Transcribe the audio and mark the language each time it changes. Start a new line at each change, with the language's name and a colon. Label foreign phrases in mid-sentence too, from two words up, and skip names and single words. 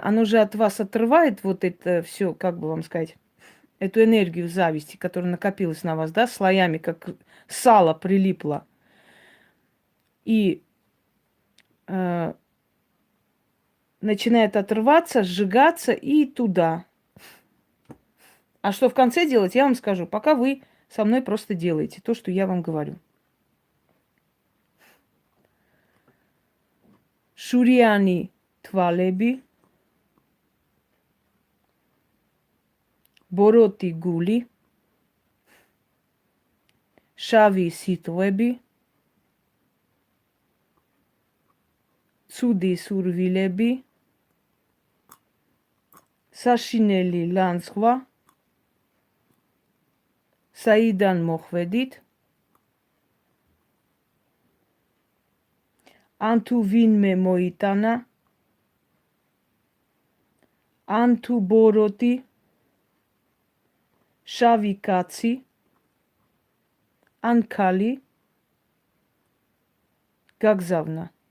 Russian: Оно же от вас отрывает вот это все, как бы вам сказать, эту энергию зависти, которая накопилась на вас, да, слоями, как сало прилипло. И начинает отрываться, сжигаться и туда. А что в конце делать, я вам скажу, пока вы со мной просто делаете то, что я вам говорю.
Georgian: შურიანი თვალები, ბოროტი გული, შავი სიტყვები, ცუდი სურვილები, საშინელი ლანძღვა, საიდან მოხვედით, ან თუ ვინმე მოიტანა, ან თუ ბოროტი, შავი კაცი, ან ქალი გაგზავნა.